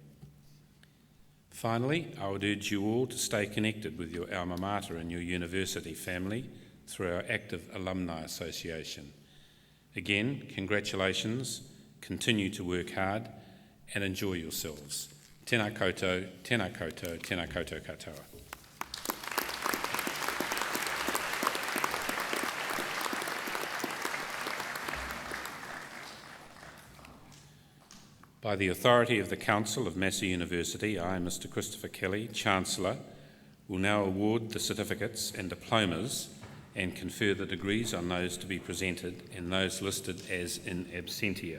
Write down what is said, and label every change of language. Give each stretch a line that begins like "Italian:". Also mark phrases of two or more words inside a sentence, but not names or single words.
English: Finally, I would urge you all to stay connected with your alma mater and your university family through our active alumni association. Again, congratulations, continue to work hard and enjoy yourselves.
Māori: Tēnā koutou, tēnā koutou, tēnā koutou katoa.
English: By the authority of the Council of Massey University, I, Mr. Christopher Kelly, Chancellor, will now award the certificates and diplomas and confer the degrees on those to be presented and those listed as
Latin: in absentia.